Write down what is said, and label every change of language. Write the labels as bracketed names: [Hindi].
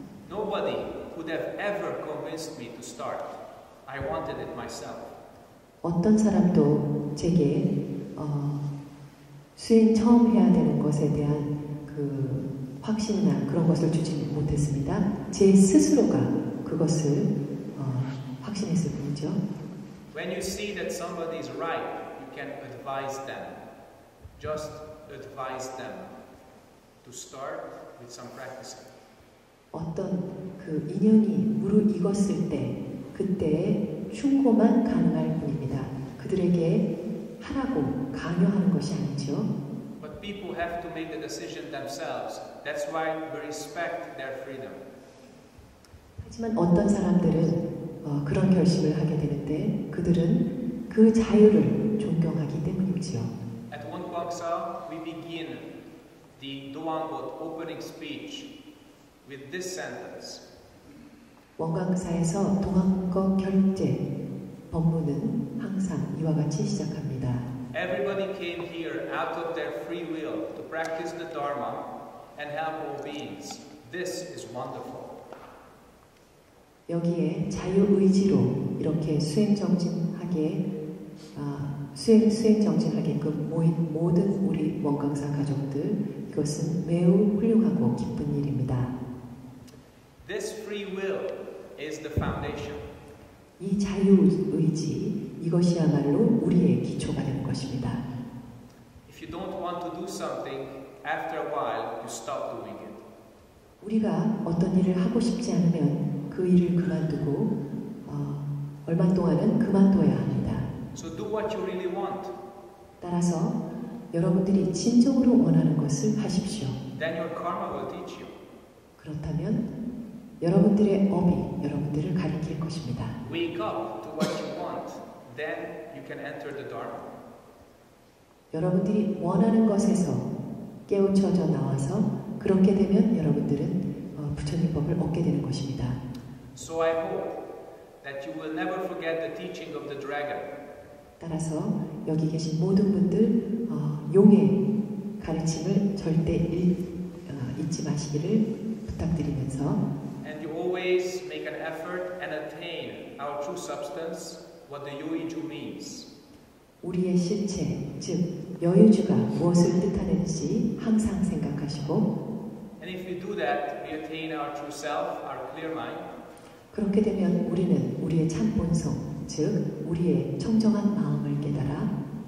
[English] Nobody would have ever convinced me to start. I wanted it myself. [Korean] 어떤 사람도 제게 수행 처음 해야 되는 것에 대한 그 확신이나 그런 것을 주지 못했습니다. 제 스스로가 그것을 확신했을 뿐이죠. [English] When you see that somebody is right, you can advise them. Just advise them to start with some practicing. [Korean] 어떤 그 인연이 무르익었을 때 그때의 충고만 가능할 뿐입니다. 그들에게 하라고 강요하는 것이 아니죠. [English] But people have to make the decision themselves. That's why we respect their freedom. [Korean] 하지만 어떤 사람들은 그런 결심을 하게 되는데 그들은 그 자유를 존경하기 때문이지요. [English] At Wonkwangsa, we begin the Doangbot opening speech with this sentence. [Korean] 원광사에서 동안거 결제 법문은 항상 이와 같이 시작합니다. [English] Everybody came here out of their free will to practice the Dharma and help all beings. This is wonderful. [Korean] 여기에 자유의지로 이렇게 수행정진하게끔 모인 모든 우리 원광사 가족들, 이것은 매우 훌륭하고 기쁜 일입니다. [English] This free will is the foundation. [Korean] 이 자유의지, 이것이야말로 우리의 기초가 되는 것입니다. [English] If you don't want to do something, after a while you stop doing it. [Korean] 우리가 어떤 일을 하고 싶지 않으면 그 일을 그만두고 얼마 동안은 그만둬야 합니다. [English] So do what you really want. [Korean] 따라서 여러분들이 진정으로 원하는 것을 하십시오. [English] Then your karma will teach you. [Korean] 그렇다면 여러분들의 업이 여러분들을 가리킬 것입니다. [English] Wake up to what you want. Then you can enter the Dharma. [Korean] 여러분들이 원하는 것에서 깨우쳐져 나와서 그렇게 되면 여러분들은 부처님법을 얻게 되는 것입니다. [English] So I hope that you will never forget the teaching of the dragon. [Korean] 따라서 여기 계신 모든 분들 용의 가르침을 절대 잊지 마시기를 부탁드리면서 [English] And you always make an effort and attain our true substance, what the Yoiju means. [Korean] 우리의 실체, 즉 여유주가 무엇을 뜻하는지 항상 생각하시고 [English] And if we do that, we attain our true self, our clear mind. [Korean] 그렇게 되면 우리는 우리의 참 본성, 즉 우리의 청정한 마음을 깨달아